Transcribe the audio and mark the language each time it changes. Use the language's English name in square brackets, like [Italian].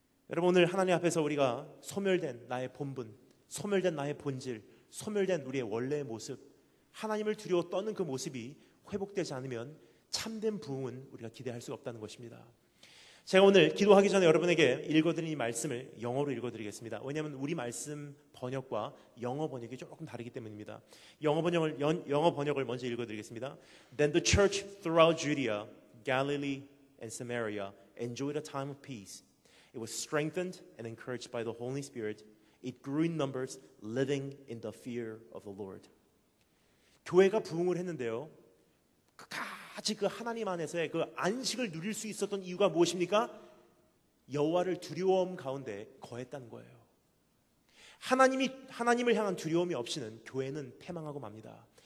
[Korean] 여러분, 오늘 하나님 앞에서 우리가 소멸된 나의 본분, 소멸된 나의 본질, 소멸된 우리의 원래의 모습, 하나님을 두려워 떠는 그 모습이 회복되지 않으면 참된 부흥은 우리가 기대할 수가 없다는 것입니다. 제가 오늘 기도하기 전에 여러분에게 읽어드린 이 말씀을 영어로 읽어드리겠습니다. 왜냐하면 우리 말씀 번역과 영어 번역이 조금 다르기 때문입니다. 영어 번역을 먼저 읽어드리겠습니다. [English] Then the church throughout Judea, Galilee and Samaria enjoyed a time of peace. It was strengthened and encouraged by the Holy Spirit. It grew in numbers, living in the fear of the Lord. [Korean] 교회가 부흥을 했는데요, 끝까지 그 하나님 안에서의 그 안식을 누릴 수 있었던 이유가 무엇입니까? 여호와를 두려움 가운데 거했다는 거예요. 하나님을 향한 두려움이 없이는 교회는 패망하고 맙니다.